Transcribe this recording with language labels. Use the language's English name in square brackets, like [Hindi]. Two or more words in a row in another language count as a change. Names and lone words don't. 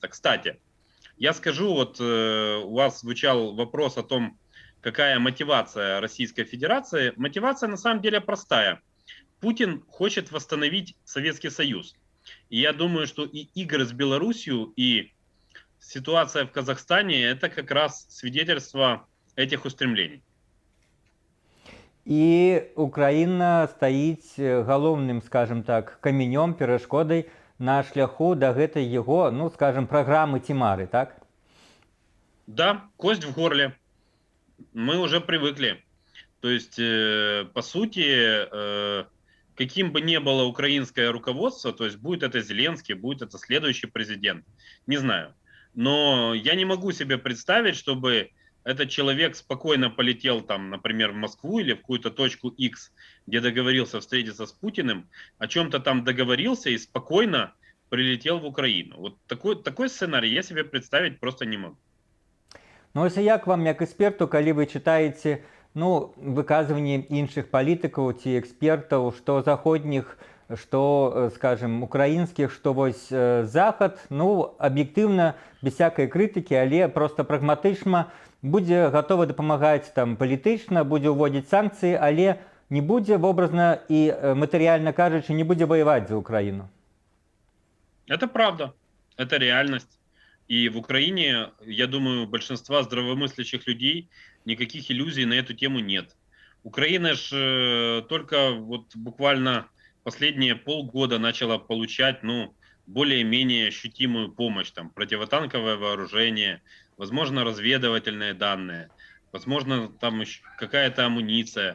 [Russian] Кстати, я скажу, вот у вас звучал вопрос о том, какая мотивация Российской Федерации. Мотивация на самом деле простая. Путин хочет восстановить Советский Союз. И я думаю, что и игры с Белоруссией, и ситуация в Казахстане, это как раз свидетельство этих устремлений. [Belarusian] І Україна стаіць галоўным, [Russian] скажем так, [Belarusian] каменём, перашкодай на шляху да гэтай яго, ну, скажем, праграмы ці мары, так? [Russian] Да, кость в горле. Мы уже привыкли. То есть, по сути, каким бы ни было украинское руководство, то есть будет это Зеленский, будет это следующий президент, не знаю. Но я не могу себе представить, чтобы этот человек спокойно полетел там, например, в Москву или в какую-то точку X, где договорился встретиться с Путиным, о чем-то там договорился и спокойно прилетел в Украину. Вот такой сценарий я себе представить просто не могу. [Belarusian] Ну, ось як вам, як эксперту, калі вы чытаеце, ну, выказванні іншых палітыкаў ці экспертаў, што заходніх, што, скажем, украінскіх, што вось Захад, ну, аб'ектыўна, без всякай крытыкі, але проста прагматычна будзе гатовы дапамагаць там палітычна, будзе ўводзіць санкцыі, але не будзе вобразна і матэрыяльна кажучы, не будзе ваяваць за Украіну. [Russian] Это правда, это реальность. И в Украине, я думаю, большинства здравомыслящих людей никаких иллюзий на эту тему нет. Украина же только вот буквально последние полгода начала получать, ну, более-менее ощутимую помощь, там, противотанковое вооружение, возможно, разведывательные данные, возможно, там еще какая-то амуниция.